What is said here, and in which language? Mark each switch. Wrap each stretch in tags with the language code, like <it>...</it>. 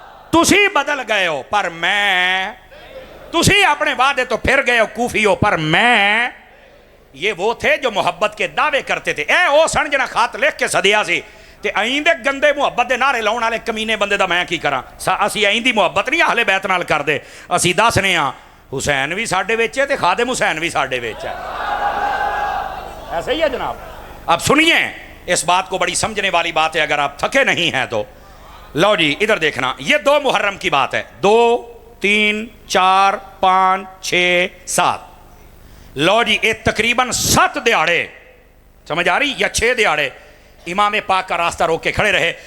<pa>تسی بدل گئے ہو پر میں، تسی اپنے وعدے تو پھر گئے ہو کوفی ہو پر میں.</pa> <ur>یہ وہ تھے جو محبت کے دعوے کرتے تھے.</ur> <pa>اے او سن جنا خط لکھ کے سدیا سی تے آئیں دے گندے محبت دے نعرے لاؤن والے کمینے بندے دا میں کی کراں. اسی آئیں دی محبت نہیں اہل بیت نال کر دے، اسی دسنے ہاں حسین بھی ساڈے وچ ہے تے خادم حسین بھی ساڈے وچ ہے.</pa> <ur>ایسا ہی ہے جناب. اب سنیے اس بات کو، بڑی سمجھنے والی بات ہے اگر آپ تھکے نہیں ہیں تو. لو جی ادھر دیکھنا، یہ 2 محرم کی بات ہے. 2 3 4 5 6 7.</ur> <pa>لو جی یہ تقریباً 7 دیہڑے، سمجھ آ رہی، یا 6 دیہڑے امام پاک کا راستہ روک کے کھڑے رہے.</pa>